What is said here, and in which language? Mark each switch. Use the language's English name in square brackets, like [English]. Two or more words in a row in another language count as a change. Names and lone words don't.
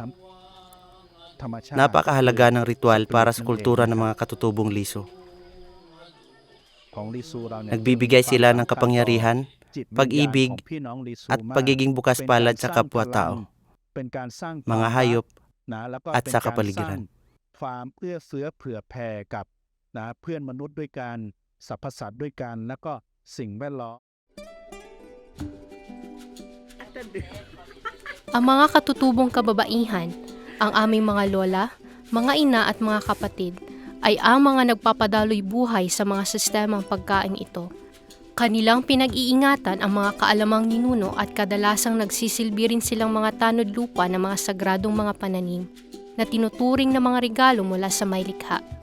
[Filipino] Napakahalaga ng ritual para sa kultura ng mga katutubong liso. Nagbibigay sila ng kapangyarihan, pag-ibig, at pagiging bukas palad sa kapwa-tao, mga hayop, at sa kapaligiran. [Thai] ความเอื้อเฟื้อเผื่อแผ่กับเพื่อนมนุษย์ด้วยกันสรรพสัตว์ด้วยกันแล้วก็สิ่งแวดล้อม [Filipino] Ang mga katutubong kababaihan, ang aming mga lola, mga ina at mga kapatid, ay ang mga nagpapadaloy buhay sa mga sistemang pagkain ito. Kanilang pinag-iingatan ang mga kaalamang ninuno at kadalasang nagsisilbi rin silang mga tanod lupa ng mga sagradong mga pananim na tinuturing na mga regalo mula sa may likha.